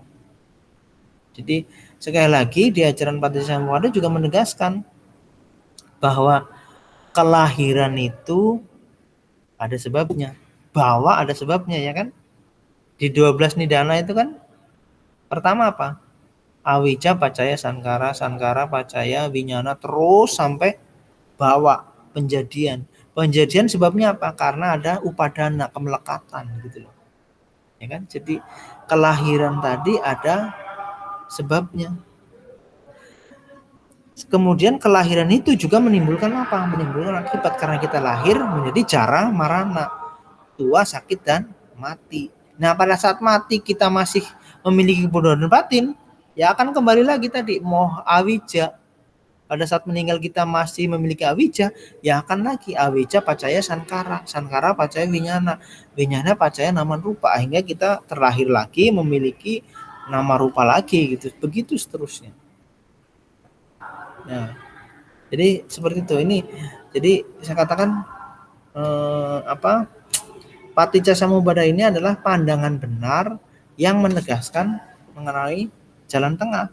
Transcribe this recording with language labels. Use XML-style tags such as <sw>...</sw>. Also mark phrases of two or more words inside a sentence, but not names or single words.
<id>Jadi sekali lagi di ajaran Paticca Samuppada juga menegaskan bahwa kelahiran itu ada sebabnya, bahwa ada sebabnya, ya kan? Di 12 nidana itu kan pertama apa? Awija,</id> <pi>pacaya, sankara, sankara, pacaya, winyana,</pi> <id>terus sampai bawa penjadian. Penjadian sebabnya apa? Karena ada upadana, kemelekatan gitu loh. Ya kan? Jadi kelahiran tadi ada sebabnya. Kemudian kelahiran itu juga menimbulkan apa? Menimbulkan akibat, karena kita lahir menjadi</id> <pi>jara marana,</pi> <id>tua, sakit dan mati. Nah, pada saat mati kita masih memiliki kebodohan batin, ya akan kembali lagi tadi</id> <pi>moh awija.</pi> <id>Pada saat meninggal kita masih memiliki awija, ya akan lagi</id> <pi>awija pacaya sankara, sankara pacaya winyana, winyana pacaya nama rupa,</pi> <id>hingga kita terlahir lagi memiliki</id> <pi>nama rupa</pi> <id>lagi gitu, begitu seterusnya. Nah, jadi seperti itu. Ini jadi saya katakan Paticca Samubada ini adalah pandangan benar yang menegaskan mengenai jalan tengah.</id>